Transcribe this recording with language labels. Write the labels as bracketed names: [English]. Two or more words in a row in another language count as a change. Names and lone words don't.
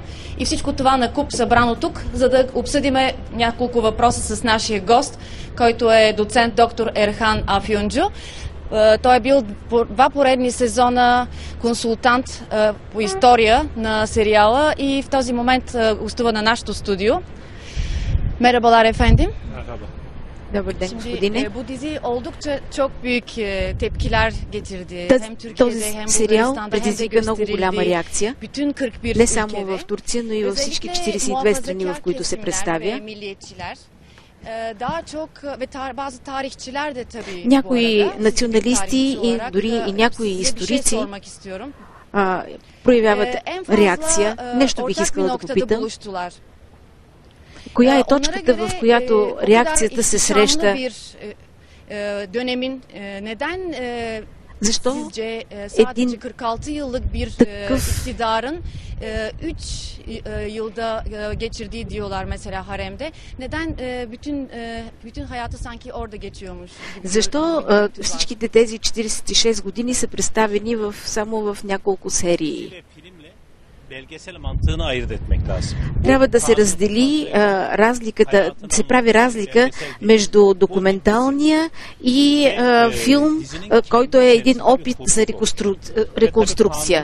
[Bulgarian] И всичко това накуп събрано тук, за да обсъдиме няколко въпроса с нашия гост, който е доцент доктор Ерхан Афюнджу. Той е бил 2 поредни сезона консултант по история на сериала и в този момент гостува на нашето студио. [Turkish] Merhabalar efendim. [Bulgarian] Добър ден, господине. [Turkish] Bu dizi oldukça çok büyük tepkiler getirdi. [Bulgarian] Този сериал предизвика много голяма реакция, не само в Турция, но и във всички 42 страни, в които се представя. Някои националисти и дори и някои историци проявяват реакция. Нещо бих искала да попитам. Коя е точката, в която реакцията се среща? Защо един такъв [Turkish] yılda geçirdiği diyorlar mesela haremde. Neden bütün hayatı sanki orada geçiyormuş? [Bulgarian] Защо всичките тези 46 години са представени само в няколко серии? Трябва да се раздели разликата, да се прави разлика между документалния и филм, който е един опит за реконструкция.